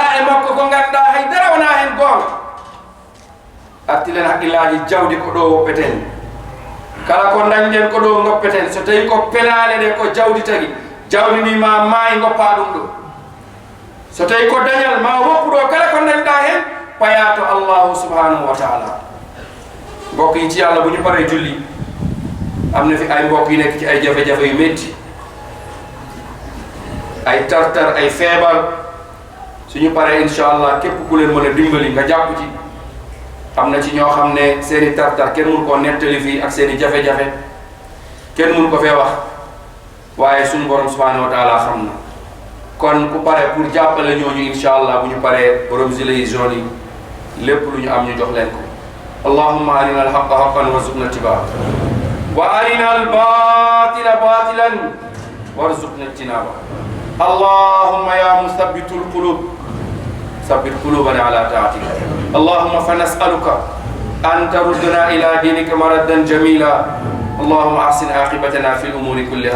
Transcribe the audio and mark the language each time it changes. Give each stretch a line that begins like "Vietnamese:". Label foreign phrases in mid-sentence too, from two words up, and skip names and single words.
Fula: e makko ko ngannduɗaa haydara wonaa heen goonga artilen haqqillaaji jawdi ko ɗo woppeten kala ko dañɗen ko ɗo goppeten so tawi ko penaale ɗe ko jawdi tagi jawdi ni ma maayi goppaa ɗum ɗo so tawi ko dañal ma woppu ɗo kala ko dañɗaa heen paya to
Arabic: الله سبحانه و تعالى
Wolof: mbokk yi ci yàlla bu ñu paree julli am na fi ay mbokk yi nekk ci ay jafe-jafe yu métti ay tartar ay feebar suñu paree
Arabic: إن شاء الله
Wolof: képp ku leen mën a dimbali nga jàpp ci am na ci ñoo xam ne seeni tartar kenn mun koo nettali fii ak seeni jafe-jafe kenn mun ko fee wax waaye suñu borom
Arabic: سبحانه و تعالى
Wolof: xam na kon ku pare pour jàppale ñooñu
Arabic: إن شاء الله
Wolof: bu ñu paree borom
French: gilets jaunes
Wolof: yi lépp lu ñu am ñu jox leen ko
Arabic: اللهم أرنا الحق حقا وارزقنا اتباعه و أرنا الباطل باطلا وارزقنا اجتنابه اللهم يا مثبت القلوب ثبت قلوبنا على طاعتك اللهم فنسألك أن تردنا إلى دينك مردا جميلا اللهم أحسن عاقبتنا في الأمور كلها